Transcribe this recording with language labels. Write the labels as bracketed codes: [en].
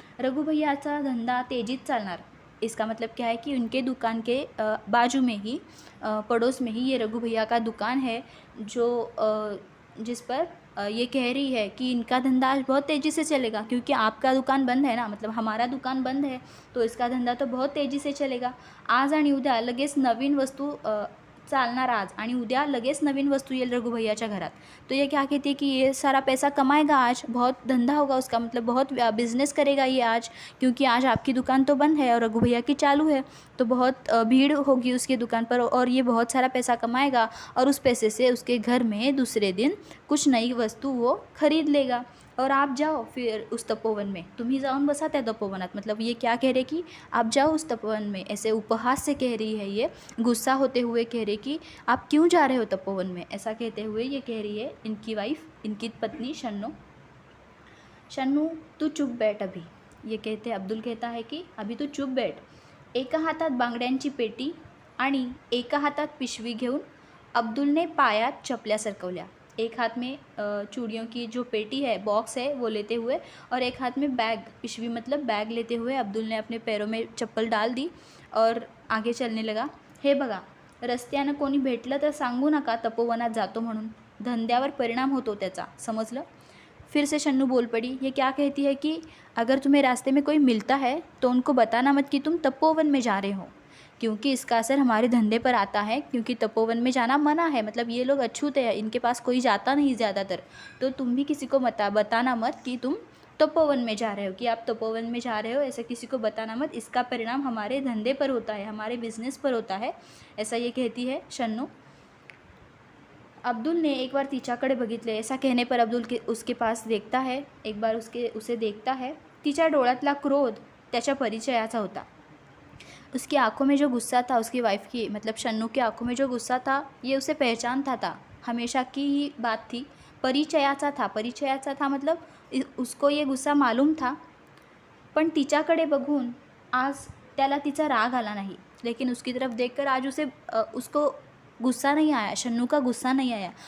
[mr] रघु भैयाचा धंधा तेजीत चालणार, [hi] इसका मतलब क्या है कि उनके दुकान के बाजू में ही, पड़ोस में ही ये रघु भैया का दुकान है, जो जिस पर ये कह रही है कि इनका धंधा आज बहुत तेज़ी से चलेगा, क्योंकि आपका दुकान बंद है ना, मतलब हमारा दुकान बंद है, तो इसका धंधा तो बहुत तेज़ी से चलेगा। [mr] आज आणि उद्या लगेच नवीन वस्तू चालणार, आज आणि उद्या लगेच नवीन वस्तू येईल रघु भैयाच्या घरात। [hi] तो ये क्या कहती है कि ये सारा पैसा कमाएगा आज, बहुत धंधा होगा उसका, मतलब बहुत बिज़नेस करेगा ये आज, क्योंकि आज आपकी दुकान तो बंद है और रघु भैया की चालू है, तो बहुत भीड़ होगी उसकी दुकान पर, और ये बहुत सारा पैसा कमाएगा, और उस पैसे से उसके घर में दूसरे दिन कुछ नई वस्तु वो खरीद लेगा। और आप जाओ फिर उस तपोवन में, [mr] तुम ही जाऊन बसा त्या तपोवनात, [hi] मतलब ये क्या कह रहे कि आप जाओ उस तपोवन में, ऐसे उपहास से कह रही है, ये गुस्सा होते हुए कह रही कि आप क्यों जा रहे हो तपोवन में, ऐसा कहते हुए ये कह रही है इनकी वाइफ, इनकी पत्नी शन्नू। शन्नू तू चुप बैठ अभी, ये कहते अब्दुल कहता है कि अभी तू चुप बैठ। [mr] एका हातात बांगड्यांची पेटी आणि एका हातात पिशवी घेऊन अब्दुलने पायात चपल्या सरकवल्या। [hi] एक हाथ में चूड़ियों की जो पेटी है, बॉक्स है, वो लेते हुए, और एक हाथ में बैग, पिशवी मतलब बैग लेते हुए अब्दुल ने अपने पैरों में चप्पल डाल दी और आगे चलने लगा। [mr] हे बघा, रस्त्यानं कोणी भेटलं तर सांगू नका तपोवनात जातो म्हणून, धंद्यावर परिणाम होतो त्याचा, समजलं? [hi] फिर से शन्नू बोल पड़ी। ये क्या कहती है कि अगर तुम्हें रास्ते में कोई मिलता है तो उनको बताना मत कि तुम तपोवन में जा रहे हो, क्योंकि इसका असर हमारे धंधे पर आता है, क्योंकि तपोवन में जाना मना है, मतलब ये लोग अछूत है, इनके पास कोई जाता नहीं ज़्यादातर, तो तुम भी किसी को बताना मत कि तुम तपोवन में जा रहे हो, कि आप तपोवन में जा रहे हो ऐसा किसी को बताना मत, इसका परिणाम हमारे धंधे पर होता है, हमारे बिजनेस पर होता है, ऐसा ये कहती है शन्नू। अब्दुल ने एक बार [mr] तिच्याकडे बघितले, [hi] ऐसा कहने पर अब्दुल उसके पास देखता है, एक बार उसे देखता है। [mr] तिच्या डोळ्यातला क्रोध त्याच्या परिचयाचा होता। [hi] उसकी आंखों में जो गुस्सा था, उसकी वाइफ की मतलब शन्नू की आंखों में जो गुस्सा था, ये उसे पहचानता था, हमेशा की ही बात थी। परिचयाचा था मतलब उसको ये गुस्सा मालूम था, [mr] पण तिच्याकडे बघून आज त्याला तिचा राग आला [hi] नहीं, लेकिन उसकी तरफ देखकर आज उसको गुस्सा नहीं आया, शन्नू का गुस्सा नहीं आया।